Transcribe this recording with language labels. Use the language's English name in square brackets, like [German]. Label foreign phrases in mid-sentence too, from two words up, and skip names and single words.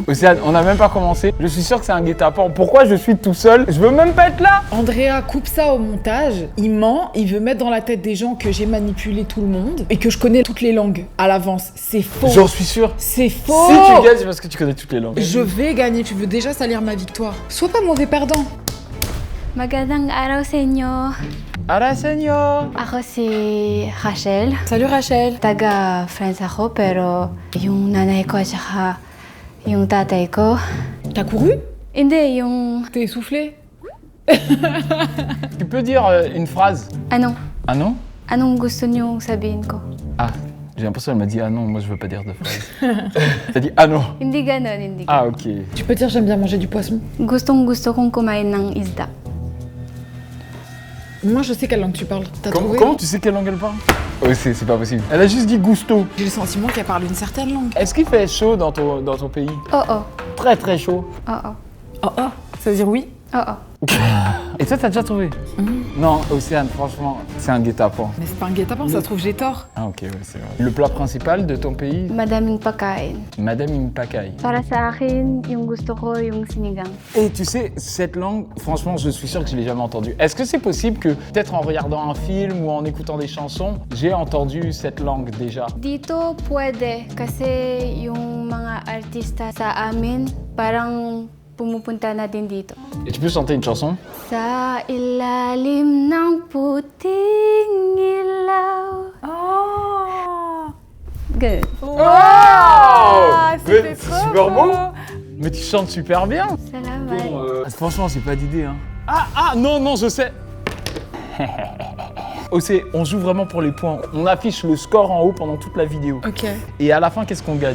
[French] Océane, on n'a même pas commencé. Je suis sûr que c'est un guet-apens. Pourquoi je suis tout seul? Je veux même pas être là. Andrea coupe ça au montage. Il ment, il veut mettre dans la tête des gens que j'ai manipulé tout le monde et que je connais toutes les langues à l'avance. C'est faux. J'en suis sûr. C'est faux. Si tu gagnes, c'est parce que tu connais toutes les langues. Je vais gagner. Tu veux déjà salir ma victoire. Sois pas mauvais perdant. [Filipino] Magandang araw sa inyo. Ara, señor. Ako si Rachel. [French] Salut Rachel. [Filipino] Taga France ako, pero yung nanay ko at saka yung tatay ko. [French] T'as couru? [Filipino] Hindi, yung [French] T'es essoufflé? Tu peux dire une phrase? ano? Ah non? [Filipino] Anong gusto niyong sabihin ko? [French] Ah, j'ai l'impression qu'elle m'a dit ah non, moi je veux pas dire de phrase. T'as dit ah non. [Filipino] Hindi ganon, hindi ganon. [French] Ah ok. Tu peux dire j'aime bien manger du poisson? [Filipino] Gustong-gusto kong kumain ng isda. [French] Moi, je sais quelle langue tu parles. T'as trouvé? Comment tu sais quelle langue elle parle? Oh, c'est pas possible. Elle a juste dit gusto. J'ai le sentiment qu'elle parle une certaine langue. Est-ce qu'il fait chaud dans ton pays? Oh oh. Très très chaud. Oh oh. Oh oh, ça veut dire oui? Oh oh. Et toi, t'as déjà trouvé? Non, Océane, franchement, c'est un guet-apens. Mais c'est pas un guet-apens, ça se trouve j'ai tort. Ah ok, ouais, c'est vrai. Le plat principal de ton pays? [Filipino] Madaming pagkain. Madame Impakay. Para sa akin, yung gusto ko yung sinigang. [French] Et tu sais, cette langue, franchement, je suis sûr que je l'ai jamais entendue. Est-ce que c'est possible que, peut-être en regardant un film ou en écoutant des chansons, j'ai entendu cette langue déjà? [Filipino] Dito pwede kasi yung mga artista sa amin parang pumupunta na din dito. [French] Et tu peux chanter une chanson? [Filipino] Sa ilalim ng puting ilaw. [French] Oh! Good. C'était Mais c'est trop super beau! beau. Mais tu chantes super bien! Salamat. Franchement, c'est pas d'idée, hein. Ah, non, je sais! OC, on joue vraiment pour les points. On affiche le score en haut pendant toute la vidéo. Ok. Et à la fin, qu'est-ce qu'on gagne?